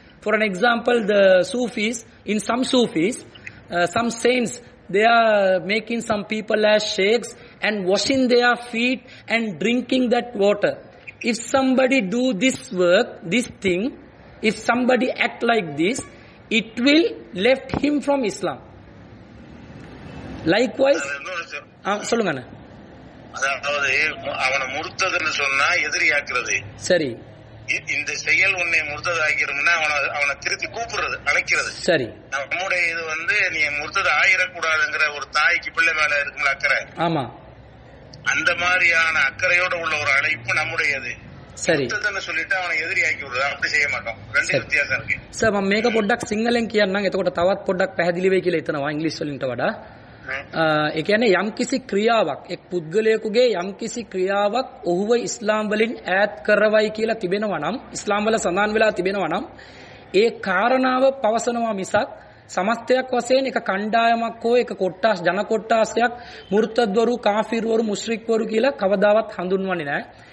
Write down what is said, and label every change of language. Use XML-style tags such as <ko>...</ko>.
<en>For an example, the Sufis, in some Sufis, some saints, they are making some people as sheikhs and washing their feet and drinking that water. If somebody do this work, this thing, if somebody act like this, it will left him from Islam.</en> <ta>Likewise, சொல்லுங்க. அதாவது அவனை முர்த்ததுன்னு சொன்னா எதிரியாக்குறது. சரி. இந்த செயல் உன்னை முர்த்ததாக்கிறோம்னா அவனை திருப்பி கூப்பிடுறது, அழைக்கிறது. சரி. நம்முடைய இது நீ முர்த்தது ஆயிடக்கூடாதுங்கிற ஒரு தாய்க்கு பிள்ளை மேல இருக்கும்ல அக்கறை. ஆமா. அந்த மாதிரியான அக்கறையோட உள்ள ஒரு அழைப்பு நம்முடையது. சரி. சொல்லிட்டு அவனை எதிரியாக்கி விடுறது, அப்படி செய்ய மாட்டோம். ரெண்டு வித்தியாசம் இருக்கு.</ta> <si>சார் මම මේක පොඩ්ඩක් සිංහලෙන් කියන්නම්. එතකොට තවත් පොඩ්ඩක් පැහැදිලි වෙයි කියලා හිතනවා ඉංග්‍රීසි වලින්ට වඩා. ඒ කියන්නේ යම්කිසි ක්‍රියාවක්, එක් පුද්ගලයෙකුගේ යම්කිසි ක්‍රියාවක් ඔහුව ඉස්ලාම් වලින් ඈත් කරවයි කියලා තිබෙනවා නම්, ඉස්ලාම් වල සඳහන් වෙලා තිබෙනවා නම්, ඒ කාරණාව පවසනවා මිසක් සමස්තයක් වශයෙන් එක කණ්ඩායමක් හෝ එක කොට්ටාස් ජන කොට්ටාසයක් මුර්තද්වරු, කාෆිර්වරු, මුශ්රික්වරු කියලා කවදාවත් හඳුන්වන්නේ නැහැ.</si>